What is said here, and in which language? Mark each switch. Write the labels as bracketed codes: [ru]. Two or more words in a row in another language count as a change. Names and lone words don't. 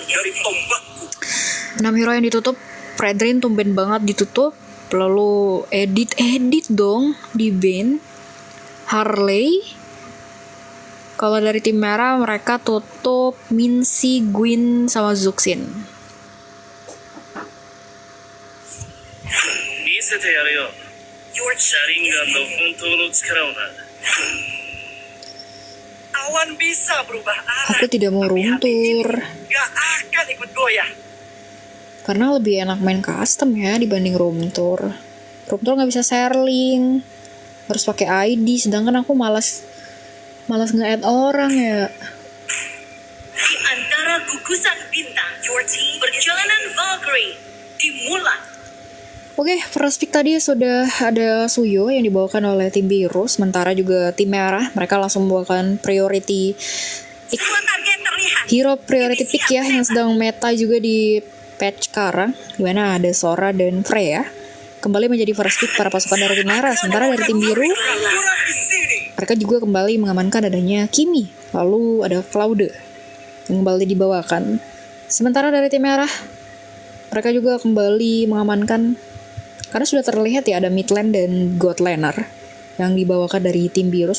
[id] 6 hero yang ditutup. Fredrin tumben banget ditutup. Lalu edit dong di ban. Harley. Kalau dari tim merah mereka tutup Mincy, Gwyn, sama Zuxin. [ja] 見せてやるよ。シャリンガンの本当の力をな。 [id] Awan bisa berubah arah. Aku tidak mau [en] room tour. [id] Gak akan ikut goyah. Karena lebih enak main custom ya dibanding [en] room tour. Room tour [id] nggak bisa sharing, harus pakai ID. Sedangkan aku malas nge-add orang ya. Di antara gugusan bintang, perjalanan Valkyrie dimulai. Oke, [en] first pick [id] tadi sudah ada Suyo yang dibawakan oleh tim biru. Sementara juga tim merah, mereka langsung membawakan priority Semua target terlihat. [en] hero priority pick [id] ya, yang sedang meta juga di patch sekarang, dimana ada Sora dan Freya. Kembali menjadi [en] first pick [id] para pasukan dari tim merah. Sementara dari tim biru, mereka juga kembali mengamankan adanya Kimi. Lalu ada Claude yang kembali dibawakan. Sementara dari tim merah, mereka juga kembali mengamankan, karena sudah terlihat ya ada Midland dan Godlaner yang dibawakan dari tim biru.